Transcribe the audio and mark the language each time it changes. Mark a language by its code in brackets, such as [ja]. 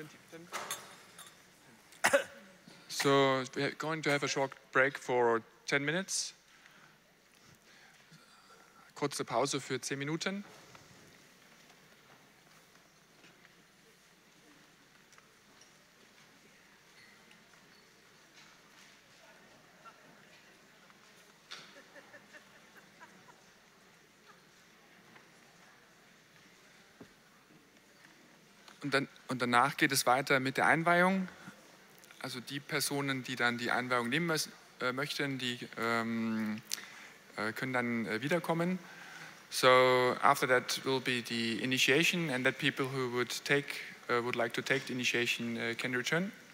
[en] 10. So we're going to have a short break for 10 minutes. [de] Kurze Pause für 10 Minuten. Und danach geht es weiter mit der Einweihung. Also die Personen, die dann die Einweihung nehmen möchten, die können dann wiederkommen. [en] So after that will be the initiation, and that people who would like to take the initiation can return.